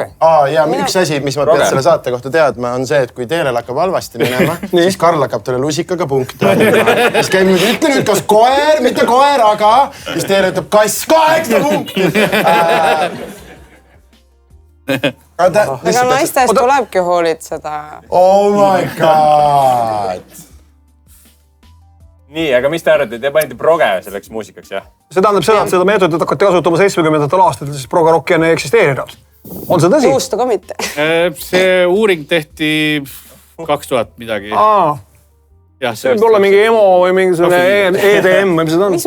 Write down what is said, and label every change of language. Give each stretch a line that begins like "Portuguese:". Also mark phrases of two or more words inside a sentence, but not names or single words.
Estonian: Ja üks asi, mis ma pead selle saate kohta teadma, on see, et kui Teelel hakkab halvasti minema, siis Karl hakkab talle lusikaga punkte. Siis käib nüüd, ütle nüüd, kas koer, mitte koer, aga siis Teele ütleb kass, 8 punkti. Aga naistest tulebki hoolitseda.
English: Oh my god.
Estonian: Nii, aga mis te arvate, te panite proge selleks muusikaks, jah? See tähendab seda, et seda meetodit hakati kasutama 70. aastatel, siis progerokki enne ei eksisteerinud. On see tõsi? Juustu ka mitte. See uuring tehti 2000 midagi. See võib olla mingi emo või mingisugune EDM või mis seda on?